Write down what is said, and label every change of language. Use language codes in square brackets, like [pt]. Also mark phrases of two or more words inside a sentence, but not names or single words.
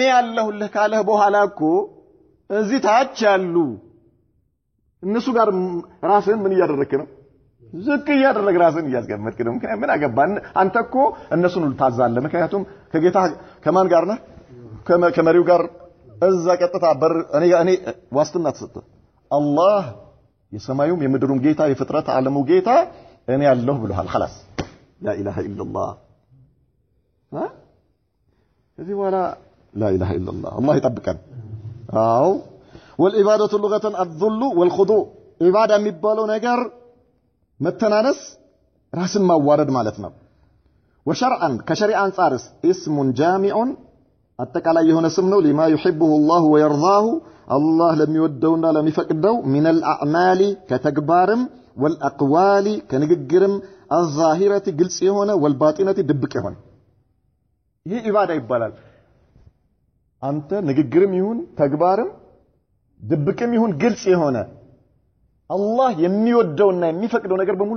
[am] ያለሁልህ ካለህ በኋላ እኮ እዚህ ታች ያሉ እነሱ ጋር ራስን ምን እያደረክ ነው ዝቅ እያደረግ ራስን እያስቀመጥክ ነው ምን አገባን አንተ እኮ እነሱን ታዛለህ ምክንያቱም ከጌታ ከማን ጋር ነህ ከመሪው ጋር እዛ ቀጥታ በር እኔ ዋስትና ተሰጠ አላህ የሰማዩም የምድሩም ጌታ የፍጥረት ዓለሙ ጌታ እኔ ያለሁ ብለዋል [ar] خلاص لا اله الا الله እዚህ ولا لا اله الا الله الله [am] ይጠብቀን አው [ar] والعباده لغه الذل والخضوع عباده [am] የሚባለው ነገር መተናነስ ራስን ማዋረድ ማለት ነው [ar] وشرعا كشريعه አንፃርስ اسم جامع [am] አጠቃላይ የሆነ ስም ነው [ar] لما يحبه الله ويرضاه الله [am] ለሚወደውና ለሚፈቅደው [ar] من الاعمال [am] ከተግባርም والاقوال ከንግግርም الظاهره ግልጽ የሆነ والباطنه ድብቅ የሆነ ይሄ ኢባዳ ይባላል አንተ ንግግርም ይሁን ተግባርም ድብቅም ይሁን ግልጽ የሆነ አላህ የሚወደውና የሚፈቅደው ነገር በሙሉ